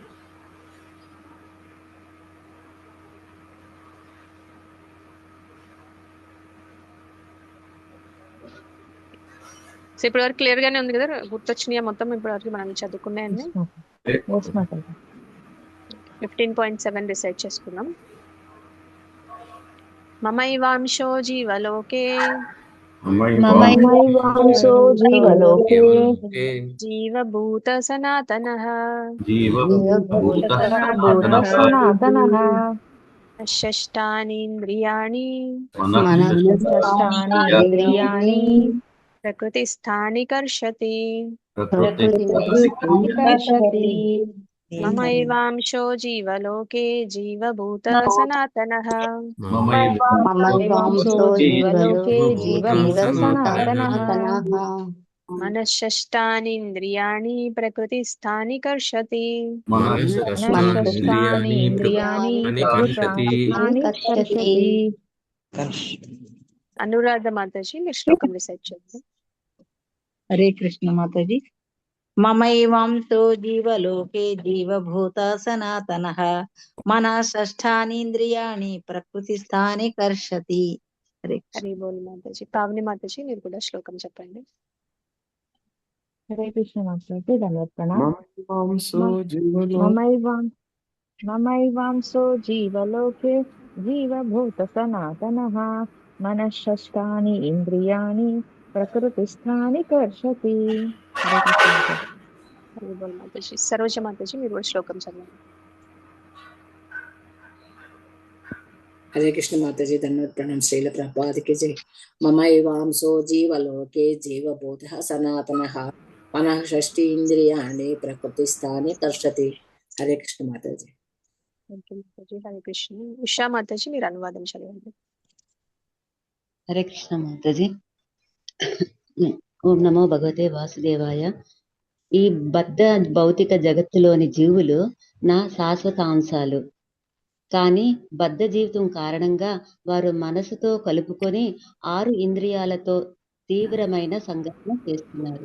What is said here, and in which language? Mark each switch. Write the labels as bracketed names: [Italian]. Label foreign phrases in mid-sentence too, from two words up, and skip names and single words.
[Telugu] సో ఇప్పటి వరకు క్లియర్ గానే ఉంది కదా, గుర్తొచ్చినాయా మొత్తం ఇప్పటి వరకు మనం చదువుకున్నాయని? 15.7 రిసైట్ చేసుకుందాం. [Sanskrit] మమైవాంశో జీవలోకే మమైవాంశో జీవలోకే జీవభూత సనాతనః సనాతనః షష్టానీంద్రియాణి మనః ప్రకృతిస్థాని కర్షతి. కర్షతి. మమైవాంశో జీవలోకే జీవభూత సనాతనః మమైవాంశో జీవలోకే జీవభూత సనాతనః మనశ్షష్టానీంద్రియాణి ప్రకృతిస్థాని కర్షతి. మనః ఇంద్రియాణి ప్రకృతిస్థాని కర్షతి. [Telugu] అనురాధ మాతాజీ మీరు శ్లోకం రిసైట్ చేయండి. హరే కృష్ణ మాతాజీ. [Sanskrit] మమైవాంశో జీవలోకే జీవభూత సనాతనః మనః షష్ఠానీంద్రియాణి ప్రకృతిస్థాని కర్షతి. హరే [Telugu] హరి బోల్ మాతాజీ. పావని మాతాజీ మీరు కూడా శ్లోకం చెప్పండి. హరే కృష్ణ మాతాజీ, ధన్యవాదాలు. [Sanskrit] మమైవాంశో జీవలోకే జీవభూత సనాతనః మనః షష్టాని ఇంద్రియాణి ప్రకృతిస్థాని కర్షతి. [Telugu] హరి బోల్ మాతాజీ. సరోజ మాతాజీ మీరు కూడా శ్లోకం చదవండి. హరే కృష్ణ మాతాజీ, ధన్యవాద ప్రణాం. శ్రీల ప్రభుపాదికి జై. [Sanskrit] మమైవాంశో జీవలోకే జీవభూత సనాతనః మనః షష్ఠీంద్రియాణి ప్రకృతిస్థాని కర్షతి. [Telugu] హరే కృష్ణ మాతాజీ. హరే కృష్ణ. ఉషా మాతాజీ మీరు అనువాదం చదవండి. హరే కృష్ణ మాతాజీ. [Sanskrit] ఓం నమో భగవతే వాసుదేవాయ. [Telugu] ఈ బద్ధ భౌతిక జగత్తులోని జీవులు నా శాశ్వతాంశాలు, కానీ బద్ధ జీవితం కారణంగా వారు మనసుతో కలుపుకొని 6 ఇంద్రియాలతో తీవ్రమైన సంఘటన చేస్తున్నారు.